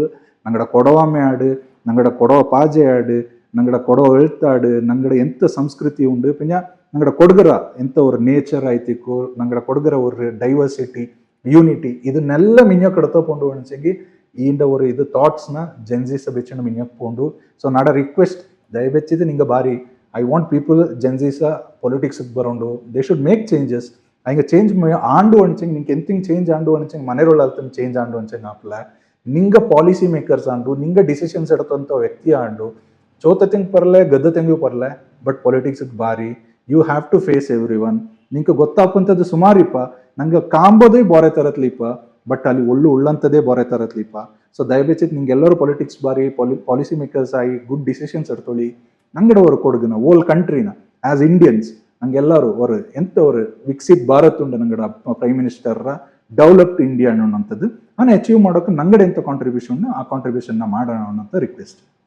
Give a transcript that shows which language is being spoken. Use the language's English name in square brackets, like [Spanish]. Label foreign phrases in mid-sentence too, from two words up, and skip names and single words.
[Kodava] ನಂಗಡ ಕೊಡವಾಮೆ ಆಡು, ನಂಗಡ ಕೊಡವ ಪಾಜೆ ಆಡು, ನಂಗಡ ಕೊಡವ ಎಳ್ತಾಡು, ನಂಗಡ ಎಂತ ಸಂಸ್ಕೃತಿ ಉಂಡು ಪಿಂಜ ನಂಗಡ ಕೊಡಗರ ಎಂತ ಒಂದು ನೇಚರ್ ಆಯ್ತಿಕ್ಕು, ನಂಗಡ ಕೊಡಗರ ಒಂದು [English] diversity unity [Kodava] ಇದನ್ನೆಲ್ಲ ಮಿಂಜಕ್ ಕಡ್ತೋಕೊಂಡು ಅನ್ಸಂಗಿ ಈಂಡ ಒಂದು ಇದು ಥಾಟ್ಸ್ನ ಜೆನ್ಜೀಸ ಬೆಚ್ಚನ ಮಿಂಜಕ್ ಪೋಂಡು. [English] so naada request [Kodava] ದಯಬೆಚ್ಚಿದ್ದು ನಿಂಗೆ ಬಾರಿ [English] I want people GenZs politicsge baroondu they should make changes. [Kodava] ಹಂಗೆ ಚೇಂಜ್ ಆಂಡು ಅನ್ಸಂಗೆ ನಿಂಗೆ ಎಂತಿಂಗ್ ಚೇಂಜ್ ಆಂಡು ಅನ್ಸಂಗೆ ಮನೆರೋಳ ಅಲ್ತಂಗೆ ಚೇಂಜ್ ಆಂಡು ಅನ್ಸಂಗೆ ಆಪ್ಲ ನಿಂಗೆ [English] policy makers [Kodava] ಆಂಡು ನಿಂಗೆ ಡಿಸಿಷನ್ಸ್ ಎಡತಂತ ವ್ಯಕ್ತಿ ಆಂಡು ಚೋತ ತಿಂಗ್ ಪರ್ಲೆ ಗದ್ದ ತೆಂಗು ಪರ್ಲೆ [English] but politicsge [Kodava] ಬಾರಿ [English] you have to face every one. [Kodava] ನಿಂಗೆ ಗೊತ್ತಾಪಂಥದ್ದು ಸುಮಾರಿಪ್ಪ ನಂಗೆ ಕಾಂಬೋದೇ ಬೋರೆ ತರತ್ಲಿಪ್ಪ ಬಟ್ ಅಲ್ಲಿ ಉಳ್ಳಂಥದ್ದೇ ಬೋರೆ ತರತ್ಲಿಪ್ಪ. ಸೊ ದಯಬೇಚಿತ್ ನಿಂಗೆ ಎಲ್ಲರೂ ಪೊಲಿಟಿಕ್ಸ್ ಬಾರಿ [English] policy makers [Kodava] ಆಗಿ [English] good decisions [Kodava] ಎಡ್ತೊಳಿ ನಂಗಡ ಅವರು ಕೊಡುಗನ [English] whole countryna as Indians [Kodava] ನಂಗೆಲ್ಲರೂ ಅವರು ಎಂತ ಅವರು ವಿಕಸಿತ್ ಭಾರತ್ ಉಂಡು ನಂಗಡ [English] prime minister developed India [Kodava] ಅನ್ನೋಂಥದ್ದು ನಾನು ಅಚೀವ್ ಮಾಡೋಕೆ ನಂಗಡೆ ಎಂತ ಕಾಂಟ್ರಿಬ್ಯೂಷನ್ ಆ ಕಾಂಟ್ರಿಬ್ಯೂಷನ್ನ ಮಾಡೋಣ ಅನ್ನೋಂಥ ರಿಕ್ವೆಸ್ಟ್.